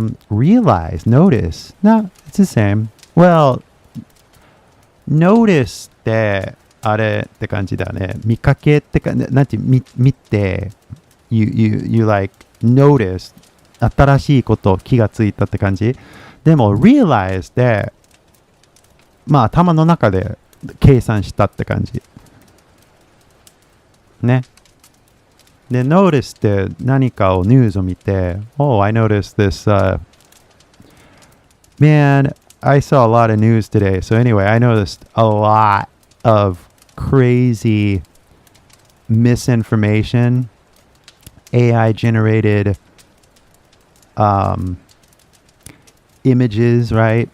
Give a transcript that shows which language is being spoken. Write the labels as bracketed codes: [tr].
[en] Realize, notice, no, it's the same. [ja] Well, notice ってあれって感じだね。見かけってか、なんて見て [en] you like notice [ja] 新しいこと気がついたって感じ。でも realize でまあ頭の中で計算したって感じ。ね。で notice って何かをニュースを見て [en] Oh, I noticed this man, I saw a lot of news today. So anyway, I noticed a lot of crazy misinformation, AI generated images, right?